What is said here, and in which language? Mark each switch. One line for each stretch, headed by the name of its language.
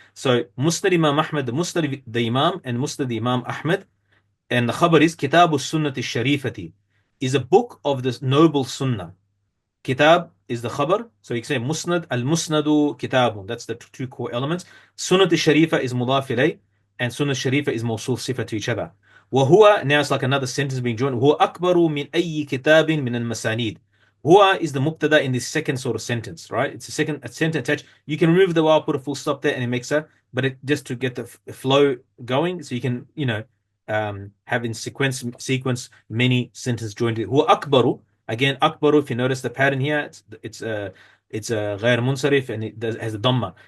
English: So Musnad Imam Ahmad, the Musnad the Imam, and Musnad the Imam Ahmad, and the khabar is Kitab Sunnati Sharifati, is a book of the noble Sunnah. Kitab is the khabar, so you can say Musnad, al-Musnadu Kitabun. That's the two core elements. Sunnat Sharifa is mudaf ilayh, and Sunnah Sharifa is mawsul sifa to each other. وهو, now it's like another sentence being joined.
Arabic: هو أكبر من أي كتاب من المسانيد.
English: Huwa is the mubtada in this second sort of sentence, right? It's a sentence attached. You can remove the waw, put a full stop there, and it makes a, but it just to get the flow going, so you can, have in sequence many sentences joined. Huwa akbaru, again, akbaru. If you notice the pattern here, it's غير munsarif, and it has a dhamma.